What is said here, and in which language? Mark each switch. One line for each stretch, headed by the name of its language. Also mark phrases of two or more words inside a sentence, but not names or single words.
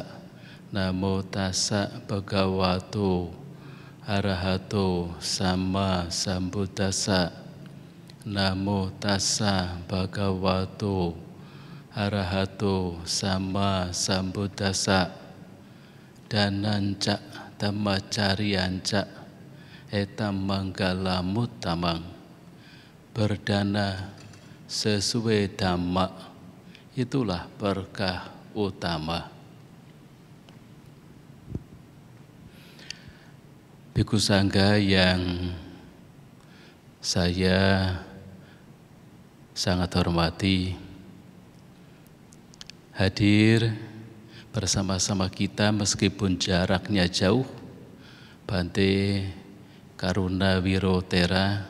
Pali: Namo tassa bhagavato arahato sama sambuddhassa. Namo tassa bhagavato arahato sama sambuddhassa. Dananca dhammacariyanca etam manggalamuttamang.
Indonesian: Berdana sesuai dhamma, itulah berkah utama. Bhikkhu Sangha yang saya sangat hormati, hadir bersama-sama kita meskipun jaraknya jauh, Bhante Karuna Wirotera.